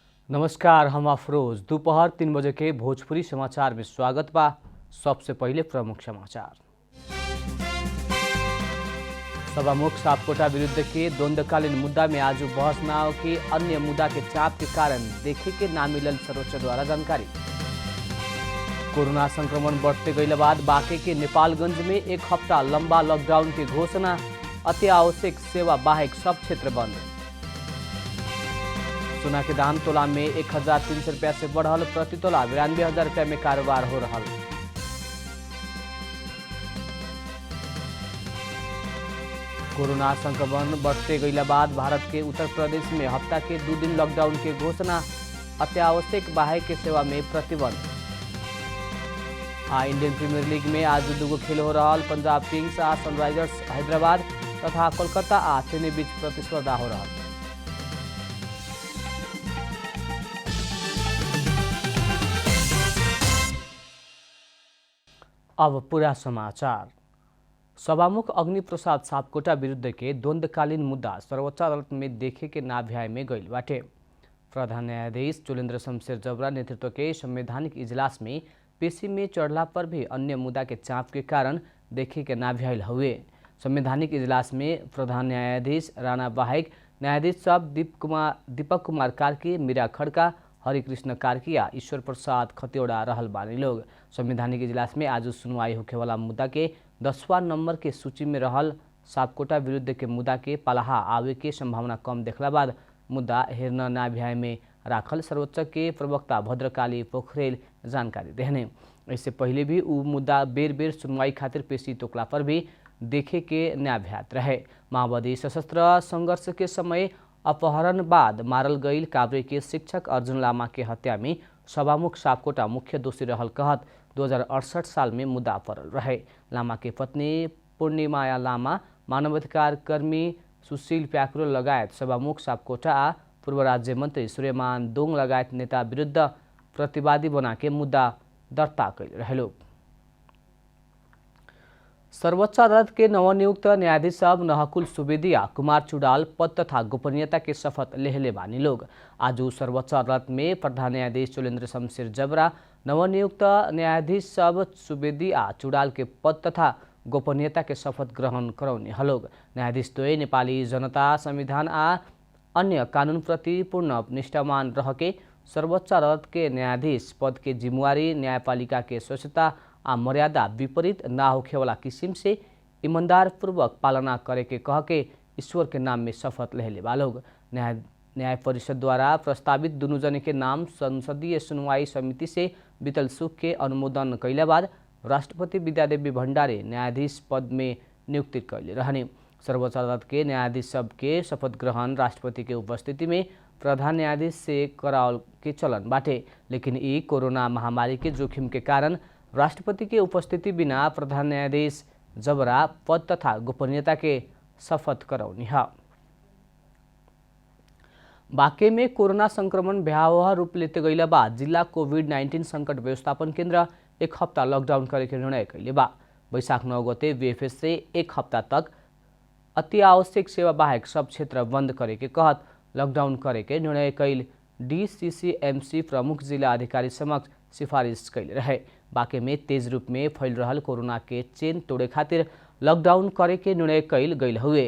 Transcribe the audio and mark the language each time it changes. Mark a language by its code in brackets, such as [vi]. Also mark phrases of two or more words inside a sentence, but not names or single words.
[bho] नमस्कार, हम अफरोज। दोपहर 3 बजे के भोजपुरी समाचार में स्वागत बा। सबसे पहले प्रमुख समाचार। सभामुख सापकोटा विरुद्ध के द्वंद्वकालीन मुद्दा में आज बहस न हो कि अन्य मुद्दा के चाप के कारण देखे के ना मिलल सर्वोच्च द्वारा जानकारी। कोरोना संक्रमण बढ़ते गई बाद बांके के नेपालगंज में 1 हफ्ता लंबा लॉकडाउन की घोषणा। अति आवश्यक सेवा बाहेक सब क्षेत्र बंद। सोना के दाम तोला में 1300 रुपया से बढ़ल। प्रति तोला 92,000 रुपया में कारोबार हो रहा। कोरोना संक्रमण बढ़ते गई बाद भारत के उत्तर प्रदेश में हफ्ता के 2 दिन लॉकडाउन के घोषणा। अत्यावश्यक बाहेक के सेवा में प्रतिबंध। इंडियन प्रीमियर लीग में आज 2 खेल हो रहा। पंजाब किंग्स आ सनराइजर्स हैदराबाद तथा कोलकाता आ चेन्नई बीच प्रतिस्पर्धा हो रहा। अब पूरा समाचार। सभामुख अग्निप्रसाद सापकोटा विरुद्ध के द्वंद्वकालीन मुद्दा सर्वोच्च अदालत में देखे के ना भ्याए में गईल बाटे। प्रधान न्यायाधीश चोलेन्द्र शमशेर जबरा नेतृत्व के संवैधानिक इजलास में पेशी में चढ़ला पर भी अन्य मुद्दा के चाप के कारण देखे के ना भ्याइल हुए। संवैधानिक इजलास में प्रधान न्यायाधीश राणा बाहेक न्यायाधीश सब दीपक कुमार कार्की, मीरा खड़का, हरिकृष्ण कार्की या ईश्वर प्रसाद खतिवड़ा रहल बानी लोग। संवैधानिक इजलास में आज सुनवाई होखे वाला मुद्दा के 10वां नंबर के सूची में रहल सापकोटा विरुद्ध के मुद्दा के पलाहा आवे के संभावना कम देखला बाद मुद्दा हेरना ना भ्याए में राखल सर्वोच्च के प्रवक्ता भद्रकाली पोखरेल जानकारी देहने। इससे पहले भी उ मुद्दा बेर बेर सुनवाई खातिर पेशी तोकला पर भी देखे के ना भ्यात रहे। माओवादी सशस्त्र संघर्ष के समय अपहरण बाद मारल गईल काभ्रे के शिक्षक अर्जुन लामा के हत्या में सभामुख सापकोटा मुख्य दोषी रहल कहत 2068 साल में मुद्दा पड़ल रहे। लामा के पत्नी पूर्णिमाया लामा, मानवाधिकार कर्मी सुशील प्याकुरो लगायत सभामुख सापकोटा आ पूर्व राज्य मंत्री सूर्यमान दोङ लगायत नेता विरुद्ध प्रतिवादी बना के मुद्दा दर्ता कैल रहेलो। सर्वोच्च अदालत के नवनियुक्त न्यायाधीश साहब नहकुल सुवेदी आ कुमार चुड़ाल पद तथा गोपनीयता के शपथ लेहले बानी लोग। आज सर्वोच्च अदालत में प्रधान न्यायाधीश चोलेन्द्र शमशेर जबरा नवनियुक्त न्यायाधीश साहब सुवेदी आ चुड़ाल के पद तथा गोपनीयता के शपथ ग्रहण कराउने हलोग। न्यायाधीश द्वय नेपाली जनता, संविधान आ अन्य कानून प्रति पूर्ण निष्ठावान रहके सर्वोच्च अदालत के न्यायाधीश पद के जिम्मेवारी, न्यायपालिका के स्वच्छता आ मर्यादा विपरीत ना होखे वाला किसिम से ईमानदार पूर्वक पालना करे के कह के ईश्वर के नाम में शपथ लेहले बालोग। न्याय परिषद द्वारा प्रस्तावित दुनू जने के नाम संसदीय सुनवाई समिति से बीतल सुख के अनुमोदन कैला बाद राष्ट्रपति विद्यादेवी भण्डारी न्यायाधीश पद में नियुक्ति कैले रहने। सर्वोच्च अदालत के न्यायाधीश सब के शपथ ग्रहण राष्ट्रपति के उपस्थिति में प्रधान न्यायाधीश से करावल के चलन बाटे, लेकिन ई कोरोना महामारी के जोखिम के कारण राष्ट्रपति के उपस्थिति बिना प्रधान न्यायाधीश जबरा पद तथा गोपनीयता के शपथ कराउनी है। बांके में कोरोना संक्रमण भयावह रूप लेते गईला बाद जिला कोभिड-19 संकट व्यवस्थापन केन्द्र 1 हफ्ता लॉकडाउन करे के निर्णय कैले बा। वैशाख 9 गते वीएफएस से 1 हफ्ता तक अति आवश्यक सेवा बाहेक सब क्षेत्र बंद करे के कहत लॉकडाउन करे के निर्णय कैल डीसीसीएमसी प्रमुख जिला अधिकारी समक्ष सिफारिश कैले रहे। बांके में तेज रूप में फैल रहल कोरोना के चेन तोड़े खातिर लॉकडाउन करे के निर्णय कैल गईल हुए।